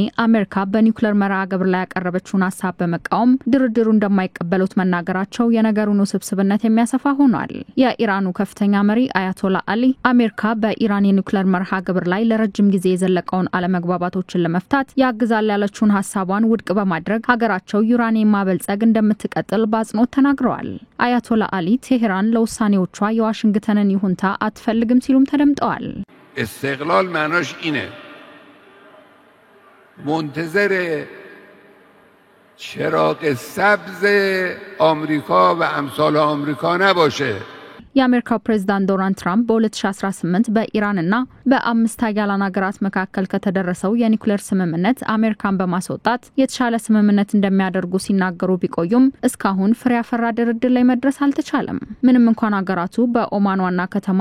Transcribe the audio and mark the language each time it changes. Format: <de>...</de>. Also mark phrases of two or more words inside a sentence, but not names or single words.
<am>አሜሪካ በኒውክሌር መርሃ ግብር ላይ ያቀረበችውን ሀሳብ በመቃወም ድርድሩ እንደማይቀበሉት መናገራቸው የነገሩን ውስብስብነት የሚያሰፋ ሆኗል። የኢራኑ ከፍተኛ መሪ አያቶላ አሊ አሜሪካ በኢራን የኒውክሌር መርሃ ግብር ላይ ለረጅም ጊዜ የዘለቀውን አለመግባባቶችን ለመፍታት ያግዛል ያለችውን ሐሳቧን ውድቅ በማድረግ ሀገራቸው ዩራኒየም ማበልጸግ እንደምትቀጥል በአጽንኦት ተናግረዋል። አያቶላ አሊ ቴሄራን ለውሳኔዎቿ የዋሽንግተንን ይሁንታ አትፈልግም ሲሉም ተደምጠዋል።</am> <fa>استقلال معناش اینه منتظر چراغ سبز آمریکا و امثال آمریکا نباشه.</fa> <am>የአሜሪካው ፕሬዝዳንት ዶናልድ ትራምፕ በ2018 በኢራንና በአምስት ሀያላን ሀገራት መካከል ከተደረሰው የኒውክሌር ስምምነት አሜሪካን በማስወጣት የተሻለ ስምምነት እንደሚያደርጉ ሲናገሩ ቢቆዩም እስካሁን ፍሬ ያፈራ ድርድር ላይ መድረስ አልተቻለም። ምንም እንኳን ሀገራቱ በኦማን ዋና ከተማ</am>